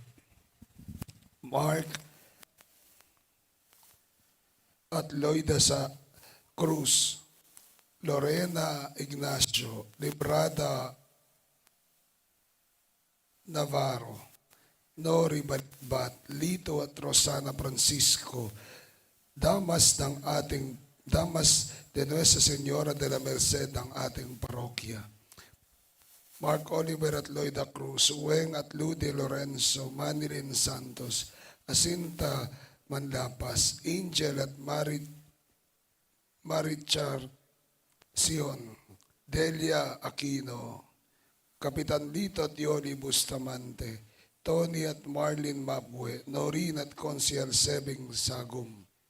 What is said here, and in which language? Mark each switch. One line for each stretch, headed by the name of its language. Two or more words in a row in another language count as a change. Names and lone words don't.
Filipino: Mark at Loida sa Cruz, Lorena Ignacio, Librada Navarro, Nori Batbat, Lito at Rosana Francisco, Damas de Nuestra Señora de la Merced ang ating parokya. Mark Oliver at Loida Cruz, Weng at Lude Lorenzo, Manilin Santos, Asinta Manlapas, Angel at Marichar Sion, Delia Aquino, Kapitan Lito at Yoli Bustamante, Tony at Marlene Mabwe, Noreen at Consiel Sebing Sagum.